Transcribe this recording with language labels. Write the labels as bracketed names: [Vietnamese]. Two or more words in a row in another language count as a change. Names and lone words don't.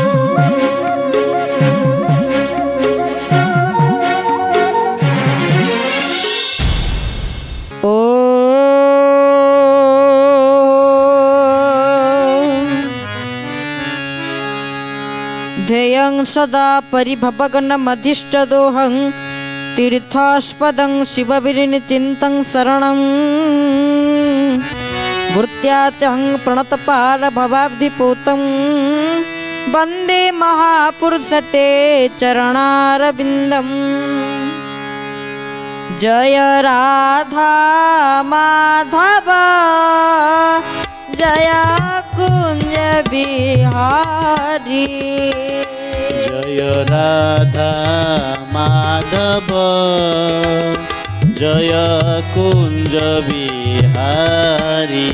[Sanskrit] ओ ध्येयं सदा परिभवगणमधिष्ठदोहं तीर्थास्पदं शिवविरिनिचिन्तं शरणं भृत्यात्यहं प्रणतपारभवाब्धिपूतं वन्दे महापुरुषते चरणारविन्दम्। [Hindi] जय राधा माधव जय कुंज बिहारी। जय राधा माधव जय कुंज बिहारी।